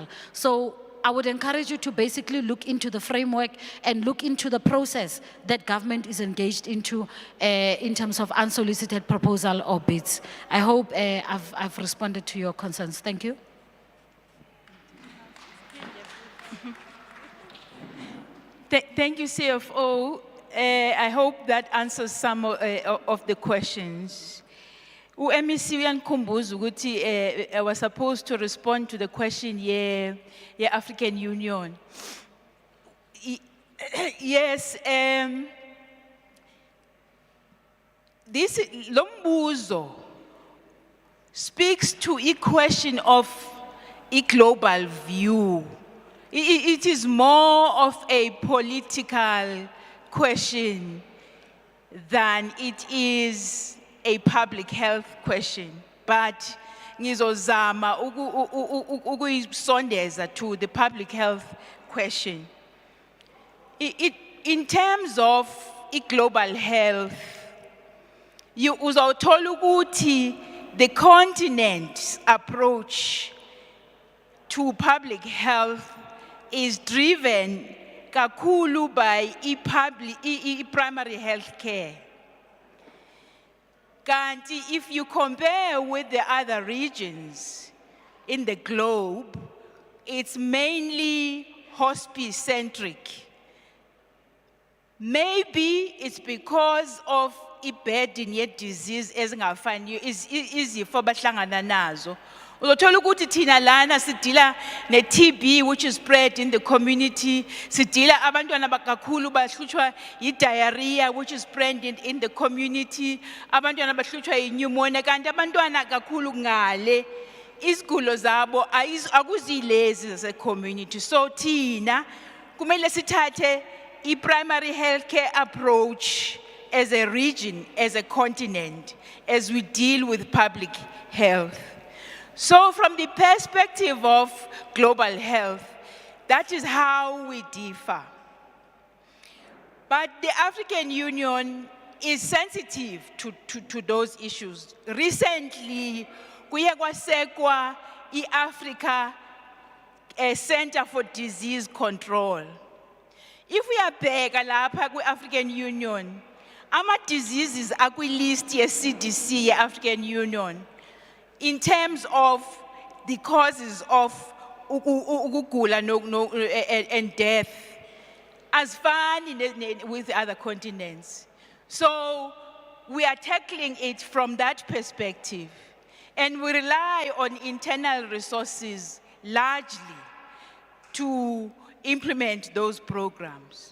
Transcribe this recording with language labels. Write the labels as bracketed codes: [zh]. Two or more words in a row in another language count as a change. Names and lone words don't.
[en] So I would encourage you to basically look into the framework and look into the process that government is engaged into in terms of unsolicited proposal or bids. I hope I've responded to your concerns. Thank you. Thank you, CFO. I hope that answers some of the questions. MEC [zu] uyangikhumbuza ukuthi [en] I was supposed to respond to the question African Union. Yes, this lombuzo speaks to a question of a global view. It is more of a political question than it is a public health question, but [zu] ngizozama ukuyisondeza [en] to the public health question. In terms of global health, [zu] uzawuthola ukuthi [en] the continent's approach to public health is driven kakhulu by primary health care. Kanti, if you compare with the other regions in the globe, it's mainly hospice-centric. Maybe it's because of [zu] i-burden ye-disease ezingafaniyo, izifo abahlangana nazo. Uzothola ukuthi thina lana sidila ne-TB [en] which is spread in the community, [zu] sidila abantwana kakhulu bahlutshwa yi-diarrhea [en] which is spread in the community, [zu] abantwana bahlutshwa yi-pneumonia, kanti abantwana kakhulu ngale izigulo zabo akuzilezi zase-community. [en] So [zu] thina kumele sithathe i-primary [en] healthcare approach as a region, as a continent, as we deal with public health. So from the perspective of global health, that is how we differ. But the African Union is sensitive to those issues. [zu] Recently, kuye kwasekwa i-Africa Center for Disease Control. [en] If we are back [zu] lapha ku-African Union, ama-diseases akwi-list ye-CDC ye-African Union, [en] in terms of the causes of ukugula and death, as far with other continents. So we are tackling it from that perspective. And we rely on internal resources largely to implement those programs.